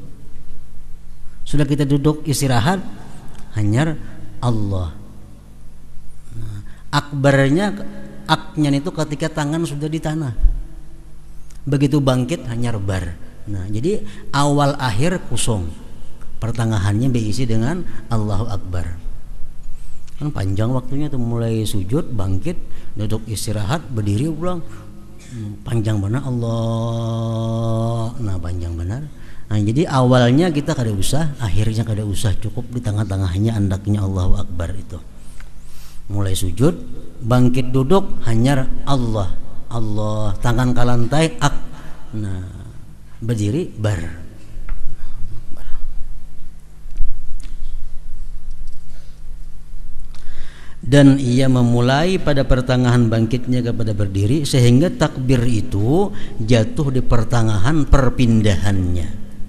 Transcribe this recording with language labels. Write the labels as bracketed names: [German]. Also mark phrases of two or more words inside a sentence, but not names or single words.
[Indonesian] Sudah kita duduk istirahat, hanya Allah. Nah, aknya itu ketika tangan sudah di tanah. Begitu bangkit hanya bar. Nah, jadi awal akhir kosong, pertengahannya diisi dengan [Arabic] الله أكبر. [Indonesian] Kan panjang waktunya tuh, mulai sujud, bangkit, duduk istirahat, berdiri pulang, panjang benar Allah. Nah, panjang benar. Nah, jadi awalnya kita kada usah, akhirnya kada usah, cukup di tengah-tengahnya andaknya [Arabic] الله أكبر [Indonesian] itu. Mulai sujud, bangkit duduk hanya Allah, Allah, tangan ke lantai ak. Nah, berdiri bar. Dan ia memulai pada pertengahan bangkitnya kepada berdiri, sehingga takbir itu jatuh di pertengahan perpindahannya.